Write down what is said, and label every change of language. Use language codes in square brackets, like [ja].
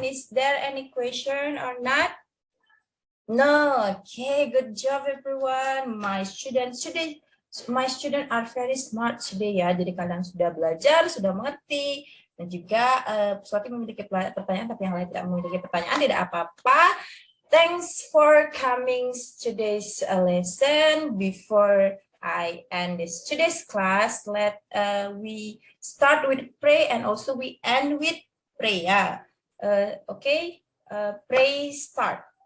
[en] Is there any question or not? No. Okay, good job everyone. My students are very smart today ya. [id] Jadi kalian sudah belajar, sudah mengerti. Dan juga Swati memiliki pertanyaan, tapi yang lain tidak memiliki pertanyaan, tidak apa-apa. [en] Thanks for coming today's lesson. Before I end today's class, we start with pray and also we end with prayer. Okay, pray start.